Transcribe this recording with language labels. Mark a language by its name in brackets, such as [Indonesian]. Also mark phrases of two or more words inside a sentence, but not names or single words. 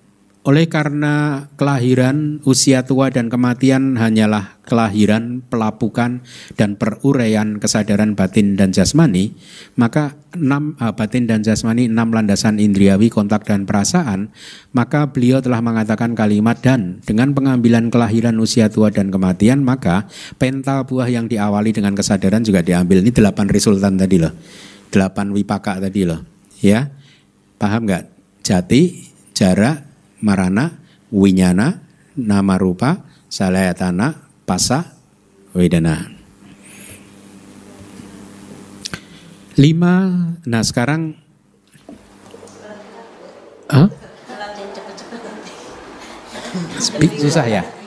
[Indonesian] Oleh karena kelahiran, usia tua, dan kematian hanyalah kelahiran, pelapukan, dan peruraian kesadaran batin dan jasmani, maka batin dan jasmani 6 landasan indriawi, kontak, dan perasaan, maka beliau telah mengatakan kalimat dan dengan pengambilan kelahiran, usia tua, dan kematian, maka penta buah yang diawali dengan kesadaran juga diambil. Ini 8 resultan tadi loh, 8 wipaka tadi loh, ya, paham nggak? [Pali] Jati, jara, marana, winyana, nama rupa, salayatana, pasa, wedana. [Indonesian] 5. Nah sekarang susah ya?